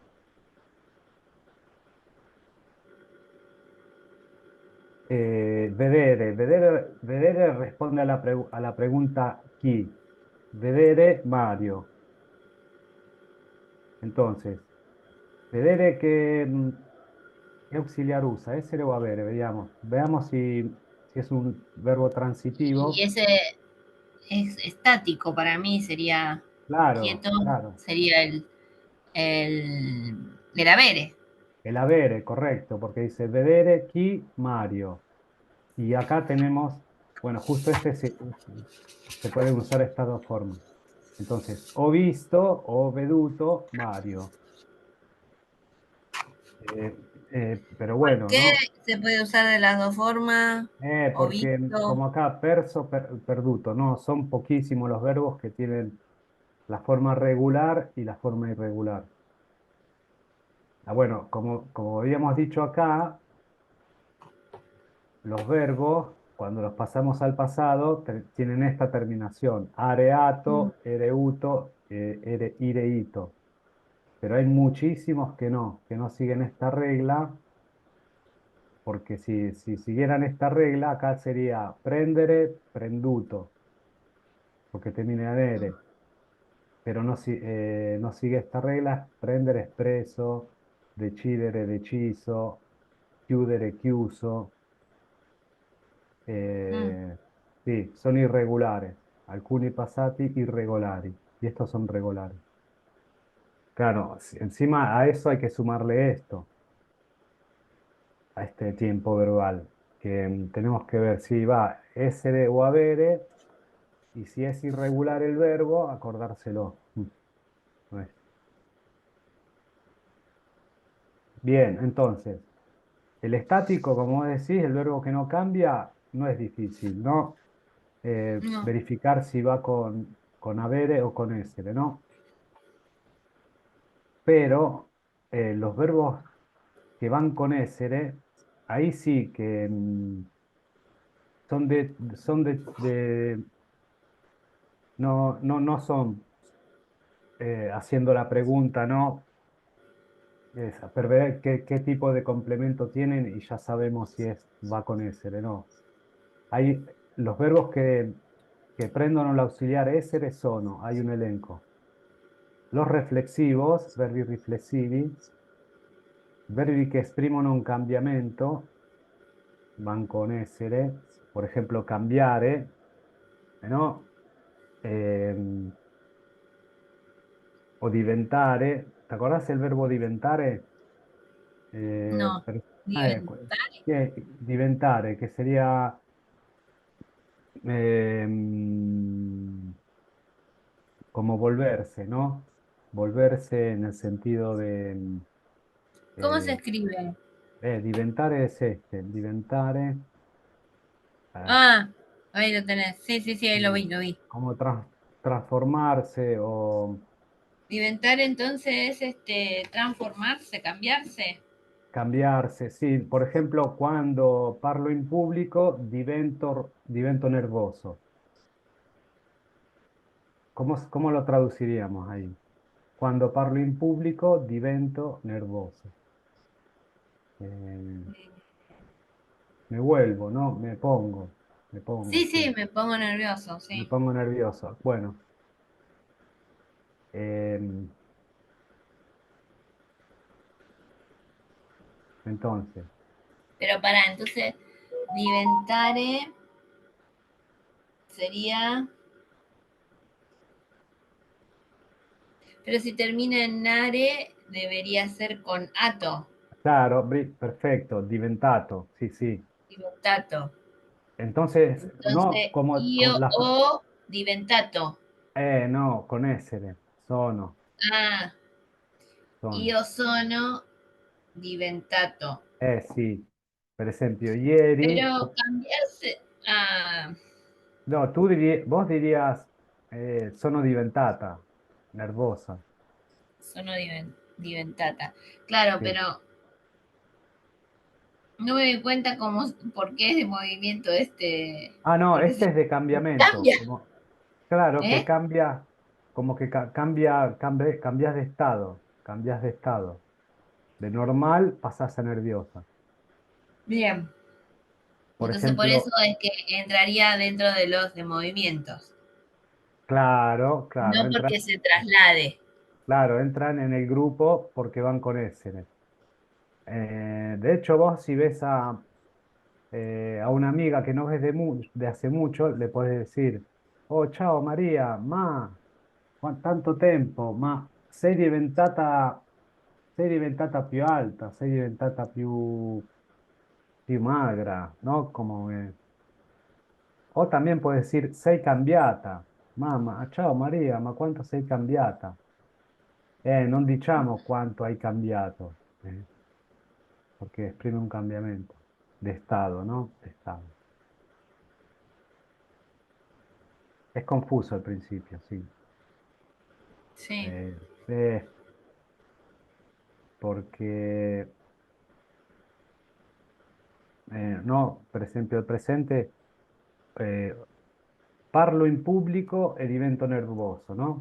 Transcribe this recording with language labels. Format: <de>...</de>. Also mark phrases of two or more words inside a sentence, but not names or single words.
<es>Vedere responde a la pregunta chi.</es> <it>Vedere Mario.</it> <es>Entonces, vedere qué auxiliar usa,</es> <it>essere o avere,</it> <es>veamos. Veamos si es un verbo y transitivo. ese es estático para mí, sería Claro, quieto, claro. sería el haber. El avere, correcto, porque dice</es> <it>vedere chi Mario.</it> <es>Y acá tenemos, bueno, justo se pueden usar estas dos formas.</es> <it>Entonces, o visto o veduto Mario.</it> <es>Eh, pero ¿Por bueno, qué ¿no? se puede usar de las dos formas? O Porque visto. como acá perso, perduto, no, son poquísimos los verbos que tienen la forma regular y la forma irregular. Ah, bueno, como habíamos dicho acá, los verbos, cuando los pasamos al pasado, tienen esta terminación, Mm,</es> <it>areato, ereuto, ireito.</it> <es>Pero hay muchísimos que no siguen esta regla, porque si siguieran esta regla, acá sería</es> <it>prendere, prenduto,</it> <es>porque termina en ere. Pero no, no sigue esta regla,</es> <it>prendere, espresso, decidere, deciso, chiudere, chiuso. mm,</it> <es>Eh, sí, son irregulares.</es> <it>Alcuni passati irregolari.</it> <es>Y estos son regulares. Claro, encima a eso hay que sumarle esto, a este tiempo verbal, que tenemos que ver si va</es> <it>essere o avere,</it> <es>y si es irregular el verbo, acordárselo. No es. Bien, entonces, el estático, como vos decís, el verbo que no cambia, no es difícil, ¿no? no. Verificar si va con avere o con essere, ¿no? Pero los verbos que van con essere, ahí sí que no son haciendo la pregunta, ¿no? Per ver qué tipo de complemento tienen y ya sabemos si va con essere, ¿no? Hay los verbos que</es> <it>prendono l'auxiliare essere sono,</it> <es>hay un elenco. Los reflexivos,</es> <it>verbi riflessivi, verbi che esprimono un cambiamento, van con essere,</it> <es>por ejemplo, cambiare, ¿no? Ehm, o diventare. ¿Te acordás el verbo diventare? Eh, No. per-</es> <it>Diventar.</it> <es>diventare, che sería ehm, como volverse, ¿no? Volverse en el sentido de ¿Cómo se eh, escribe? diventare es este, diventare, ah, Ah, ahí lo tenés. Sí, sí, sí, ahí lo vi, sí, lo vi. como transformarse o Diventar entonces es transformarse, cambiarse. cambiarse. Sí, por ejemplo, cuando</es> <it>parlo in pubblico divento nervoso.</it> <es>¿Cómo lo traduciríamos ahí?</es> <it>Cuando parlo in pubblico divento nervoso.</it> <es>Eh, me vuelvo, ¿no? Me pongo, Sí, sí. sí, me pongo nervioso, Me sí. pongo nervioso. Bueno, em, entonces, Pero entonces, diventare. sería, pero si termina en nare, debería ser con ato, Claro, perfecto, diventato, sí, sí.</es> <it>diventato.</it> <es>Entonces, no Entonces, como</es> <it>io la... o diventato.</it> <es>no, con essere, sono, Ah,</es> <it>sono. io sono diventato. Sì, per esempio, ieri,</it> <es>Pero cambiarse, ah, no, vos dirías,</es> <it>sono diventata nervosa. sono diventata.</it> <es>Claro, Sí. pero no me doy cuenta cómo, por qué es de movimiento este, Ah, no, porque este se es de cambiamiento, cambia, como, claro, que ¿eh? cambia, como que cambias de estado. De normal pasás a nerviosa. Bien, Por entonces por eso ejemplo, es que entraría dentro de los de movimientos, claro, claro, no porque se traslade. entran en el grupo porque van con ese. De hecho, vos si ves a una amiga que no ves de hace mucho, le podés decir,</es> <it>oh, ciao María, ma, tanto tempo, ma sei diventata più alta, sei diventata più magra,</it> <es>¿no? O también puedes decir,</es> <it>sei cambiata, mamma, ciao Maria, ma quanto sei cambiata? Non diciamo quanto hai cambiato, porque esprime un cambiamento</it> <es>de estado, ¿no? De estado. Es confuso al principio, sí. Sí. Eh, eh, Porque, no,</es> <it>per esempio, il presente, eh, parlo in pubblico e divento nervoso, no?</it>